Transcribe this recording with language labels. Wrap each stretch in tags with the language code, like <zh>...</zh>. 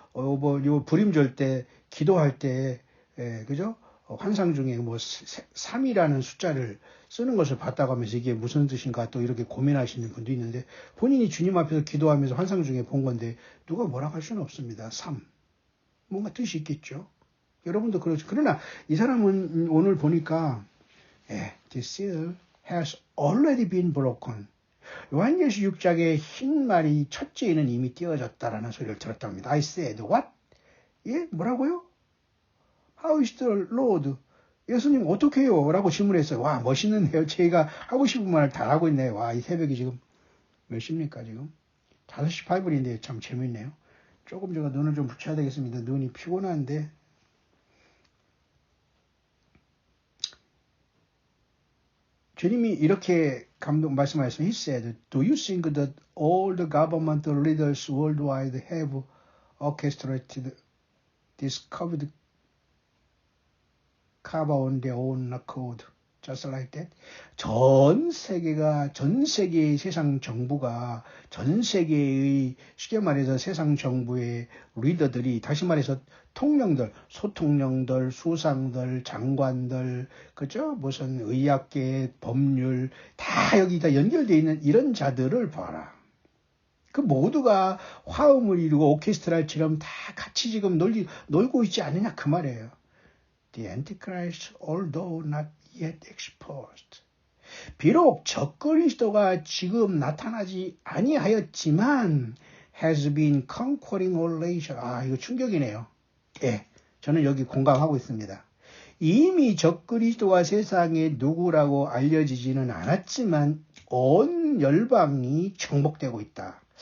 <ko>요 불임절 때 기도할 때 그죠? 환상 중에 뭐 3이라는 숫자를 쓰는 것을 봤다고 하면서 이게 무슨 뜻인가 또 이렇게 고민하시는 분도 있는데 본인이 주님 앞에서 기도하면서 환상 중에 본 건데 누가 뭐라고 할 수는 없습니다. 3. 뭔가 뜻이 있겠죠. 여러분도 그렇죠. 그러나 이 사람은 오늘 보니까</ko> <en>This seal has already been broken.</en> <ko>요한계시 6장의 흰 말이 첫째에는 이미 띄어졌다라는 소리를 들었다고 합니다.</ko> <en>I said, what?</en> <ko>예? 뭐라고요?</ko> <en>How is the Lord?</en> <ko>예수님 어떻게 해요? 라고 질문했어요. 와, 멋있는데요. 제가 하고 싶은 말을 다 하고 있네요. 와, 이 새벽이 지금 몇 시입니까, 지금? 5시 8분인데 참 재밌네요. 조금 제가 눈을 좀 붙여야 되겠습니다. 눈이 피곤한데. 주님이 이렇게 말씀하셨어요.</ko> <en>He said, Do you think that all the government leaders worldwide have orchestrated this COVID cover on their own accord, just like that?</en> <ko>전 세계의 세상 정부가, 전 세계의, 쉽게 말해서 세상 정부의 리더들이, 다시 말해서 통령들, 소통령들, 수상들, 장관들, 그죠? 무슨 의학계, 법률, 다 여기가 연결되어 있는 이런 자들을 봐라. 그 모두가 화음을 이루고 오케스트라처럼 다 같이 지금 놀고 있지 않느냐 그 말이에요.</ko> <en>The Antichrist, although not yet exposed.</en> <ko>비록 적그리스도가 지금 나타나지 아니하였지만</ko> <en>has been conquering all nations.</en> <ko>이거 충격이네요. 예, 저는 여기 공감하고 있습니다. 이미 적그리스도가 세상에 누구라고 알려지지는 않았지만 온 열방이 정복되고 있다.</ko>